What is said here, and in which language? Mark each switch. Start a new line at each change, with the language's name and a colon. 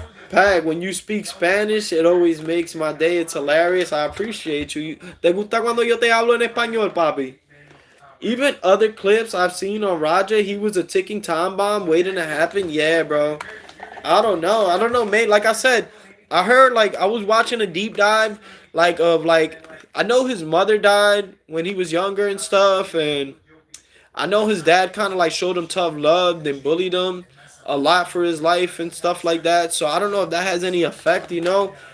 English: Pag, when you speak Spanish, it always makes my day. It's hilarious. I appreciate you.
Spanish: ¿Te gusta cuando yo te hablo en español, papi?
English: Even other clips I've seen on Raja, he was a ticking time bomb waiting to happen. Yeah, bro. I don't know, mate. Like I said, I heard, like, I was watching a deep dive, I know his mother died when he was younger and stuff, and I know his dad kind of, like, showed him tough love, then bullied him a lot for his life and stuff like that, so I don't know if that has any effect, you know?